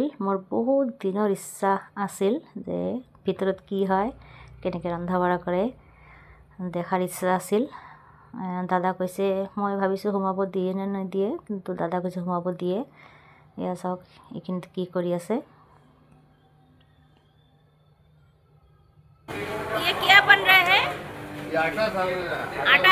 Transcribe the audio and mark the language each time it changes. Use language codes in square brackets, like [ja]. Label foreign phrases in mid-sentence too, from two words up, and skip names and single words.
[as] মোৰ বহুত দিনৰ ইচ্ছা আছিল যে ভিতৰত কি হয়, কেনেকৈ ৰন্ধা বঢ়া কৰে দেখাৰ ইচ্ছা আছিল। দাদা কৈছে, মই ভাবিছোঁ সোমাব দিয়ে নে নিদিয়ে, কিন্তু দাদা কৈছে সোমাব দিয়ে। এয়া চাওক এইখিনিত কি কৰি আছে। [hi] ये क्या बन रहा है? ये आटा आटा।